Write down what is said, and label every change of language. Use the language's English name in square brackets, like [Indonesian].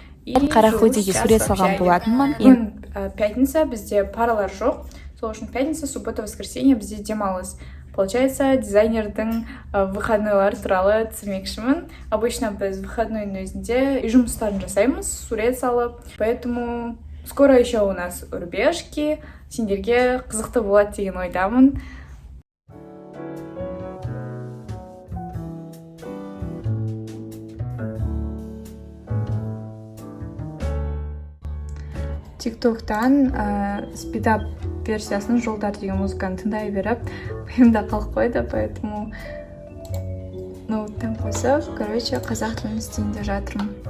[Kazakh] Мен Қарахудиге сурет салған болатынмын. [Russian] Пятница [Kazakh] бізде паралар жоқ. Сол үшін [Russian] пятница, суббота, воскресенье [Kazakh] бізде демалыс. [Russian] Получается, [Kazakh] дизайнердің выходнойлары туралы түсірмекшімін. [Russian] Обычно [Kazakh] біз выходнойдың өзінде үй жұмыстарын жасаймыз, сурет салып. [Russian] Поэтому скоро еще у нас рубежки. [Kazakh] Сендерге қызықты болады деген ойдамын. Тиктоктан спидап версиясын жолдар деген музыканы тыңдай беріп, ойымда қалып қойды, [Russian] поэтому [Kazakh] ноуттан қосып, [Russian] короче, [Kazakh] қазақ тілін істейінде жатырмын.